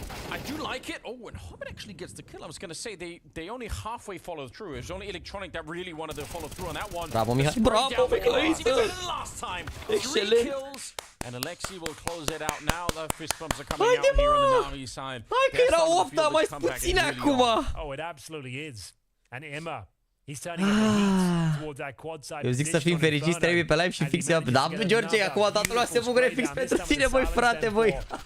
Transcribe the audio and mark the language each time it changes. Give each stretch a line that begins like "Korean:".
English: I do like it. Oh, and Hobbit actually gets the kill. I was going to say they only halfway followed through. It was only Electronic that really wanted to follow through on that one.
Romanian: Bravo, Mihai. Bravo, Mihai.
English: Last time. 3 kills. And Alexi will close it out now. The fist bumps are coming out here on the NaVi side.
Romanian: Hai că era 8, mai puține acum.
English: Oh, it absolutely is. And Emma, he's turning up the heat towards that quad side.
Romanian: Eu zic să fim fericiți, trebuie pe live și fix ea. Da, George, acum toată lumea se bucură fix pentru tine, băi, frate, băi.